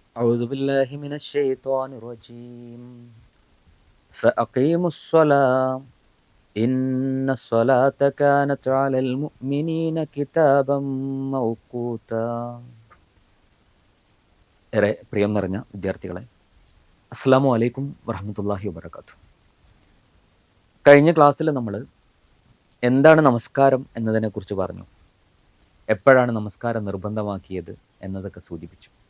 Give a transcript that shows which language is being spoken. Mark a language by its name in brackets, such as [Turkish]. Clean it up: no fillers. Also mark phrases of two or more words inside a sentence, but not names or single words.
[Arabic] أعوذ بالله من الشيطان الرجيم فأقيموا الصلاة إن الصلاة كانت على المؤمنين كتابا موقوتا. [Malayalam] ഏറെ പ്രിയം നിറഞ്ഞ വിദ്യാർത്ഥികളെ, [Arabic] السلام عليكم ورحمة الله وبركاته. [Malayalam] കഴിഞ്ഞ ക്ലാസ്സിൽ നമ്മൾ എന്താണ് നമസ്കാരം എന്നതിനെക്കുറിച്ച് പറഞ്ഞു. എപ്പോഴാണ് നമസ്കാരം നിർബന്ധമാക്കിയത് എന്നതൊക്കെ സൂചിപ്പിച്ചു.